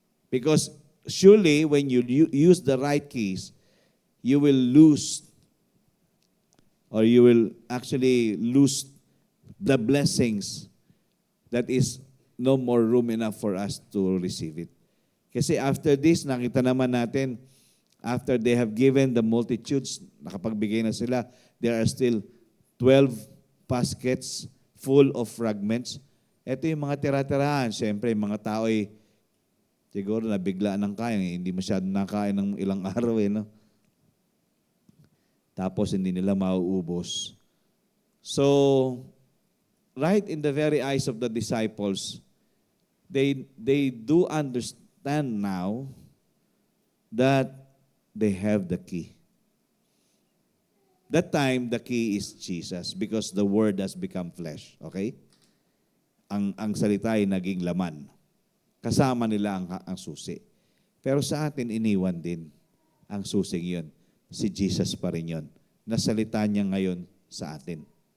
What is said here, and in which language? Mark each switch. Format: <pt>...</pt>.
<en>Because surely, when you use the right keys, you will lose or you will actually lose the blessings that is no more room enough for us to receive it.</en> <tl>Kasi</tl> <en>after this,</en> <tl>nakita naman natin,</tl> <en>after they have given the multitudes,</en> <tl>nakapagbigay na sila,</tl> <en>there are still 12 baskets full of fragments.</en> <tl>Ito yung mga tira-tirahan. Siyempre, yung mga tao ay siguro nabigla ng kain. Hindi masyadong nakain ng ilang araw. No? Tapos hindi nila mauubos.</tl> <en>So, right in the very eyes of the disciples, they do understand now that they have the key. That time, the key is Jesus because the Word has become flesh. Okay?</en> <tl>Ang salita ay naging laman. Kasama nila ang susi. Pero sa atin, iniwan din ang susing yun. Si Jesus pa rin yun. Nasalita niya ngayon sa atin.</tl>